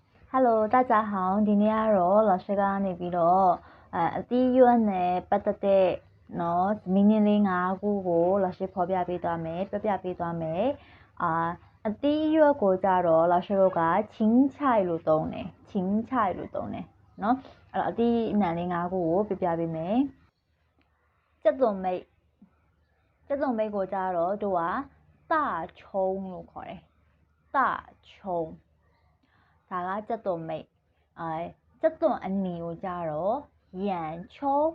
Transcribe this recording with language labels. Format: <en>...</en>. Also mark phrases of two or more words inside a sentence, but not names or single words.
<zh>Hello，大家好，今天老师</zh> <my>ကနေပြီးတော့အသီးရွက်နဲ့ပတ်သက်တဲ့နော်မင်းလေး၅ခု ကို老师ဖော်ပြပေးသွားမယ်ပြပြပေးသွားမယ်အသီးရွက်ကိုကြတော့老师တို့ကချင်းချိုင်လို့သုံးတယ်ချင်းချိုင်လို့သုံးတယ်နော်အဲ့တော့အသီးအနှံလေး၅ခုကိုပြပြပေးမယ်ကြက်သွန်မိတ်ကိုကြတော့တို့က</my> <zh>大葱</zh> <my>လို့ခေါ်တယ်</my> <zh>大葱</zh> <my>ဒါကကြက်သွန်မိတ်ကြက်သွန်အနီကိုကြတော့ရန်ချုံ</my>